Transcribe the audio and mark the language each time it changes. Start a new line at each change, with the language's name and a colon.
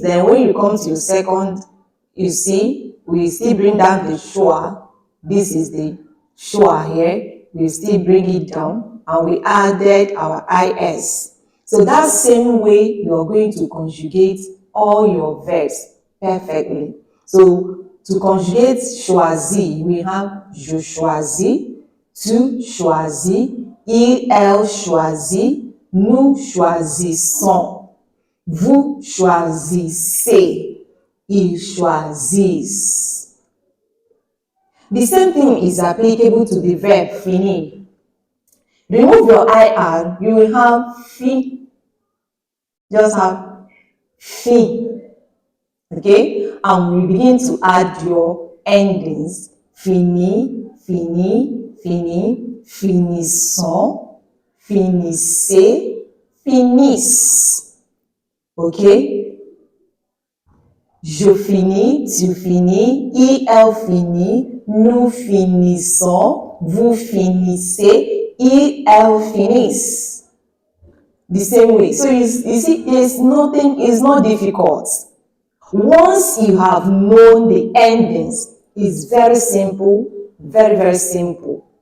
English: Then when you come to your second, you see, we still bring down the schwa. This is the schwa here. We still bring it down and we added our is. So that same way you are going to conjugate all your verbs perfectly. So to conjugate choisis, we have
French: je choisis, tu choisis, il, elle choisit, nous choisissons, vous choisissez, ils choisissent.
English: The same thing is applicable to the verb finir. Remove your IR, you will have fi. Just have fi. Okay? And we begin to add your endings.
French: Fini, fini, fini, finissons, finissez, finissent. Okay? Je finis, tu finis, il, elle finit, nous finissons, vous finissez, il, elle finissent.
English: The same way. So you see, it's not difficult. Once you have known the endings, it's very simple, very, very simple.